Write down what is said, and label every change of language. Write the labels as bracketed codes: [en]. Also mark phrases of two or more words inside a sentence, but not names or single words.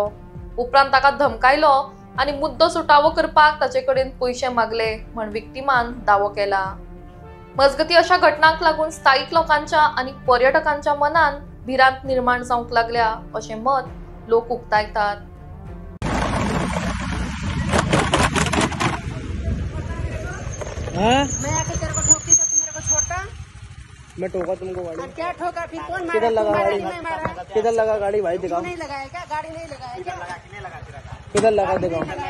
[kok] उपरांत ताका धमकायलो आनी मुद्दो सुटावो करपाक ताचे कडेन पयशे मागले म्हण विक्टिमान दावो केला। मजगती अशा घटनांक लागून स्थायिक लोकांच्या आनी पर्यटकांच्या मनात भिरांत निर्माण जावंक लागल्या अशें मत लोक उक्तायतात। [hi] मैं आके तेरे को ठोकती तो तू मेरे को छोड़ता? मैं ठोका तुमको गाड़ी? अब क्या ठोका? फिर कौन मारा? किधर लगा गाड़ी? नहीं मारा? किधर लगा गाड़ी भाई? दिखाओ। नहीं लगाया क्या? गाड़ी नहीं लगाया क्या? किधर लगा? दिखाओ।